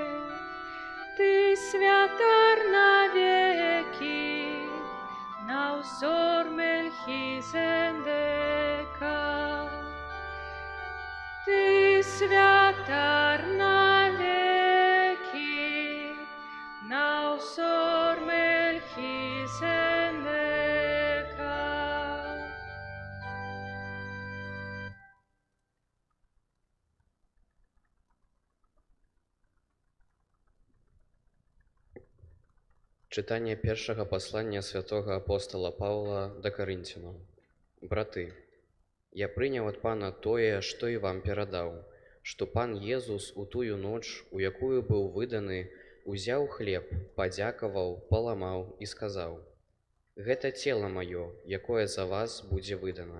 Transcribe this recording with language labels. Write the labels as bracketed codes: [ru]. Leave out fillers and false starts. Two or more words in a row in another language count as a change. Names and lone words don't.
[be] Ты святар навеки, на узор Мельхизедека. Ты святар навеки, на узор Мельхизедека. [uk] Читання першого послання святого апостола Павла до Коринтянам. [be] Браты, я прыняў ад Пана тое, што і вам перадаў, што Пан Езус у тую ноч, у якую быў выданы, узяў хлеб, падзякаваў, паламаў і сказаў: «Гэта цела маё, якое за вас будзе выдана.